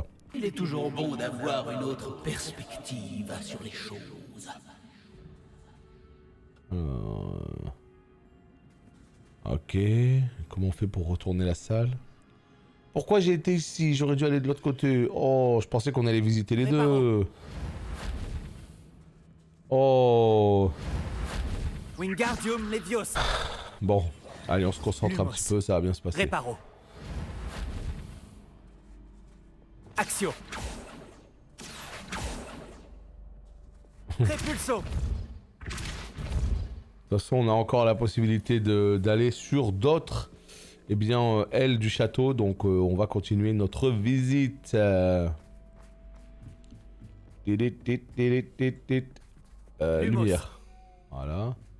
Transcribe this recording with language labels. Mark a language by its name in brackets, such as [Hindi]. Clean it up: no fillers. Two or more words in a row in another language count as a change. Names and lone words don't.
[French] Il est toujours bon d'avoir une autre perspective sur les choses. Ok, comment on fait pour retourner la salle? Pourquoi j'ai été ici? J'aurais dû aller de l'autre côté. Oh, je pensais qu'on allait visiter les deux. Oh. Wingardium Leviosa. Bon, allez, on se concentre un petit peu, ça va bien se passer. Réparo. Accio. Répulso. De toute façon, on a encore la possibilité d'aller sur d'autres ailes du château. Donc, on va continuer notre visite. Lumière. Voilà.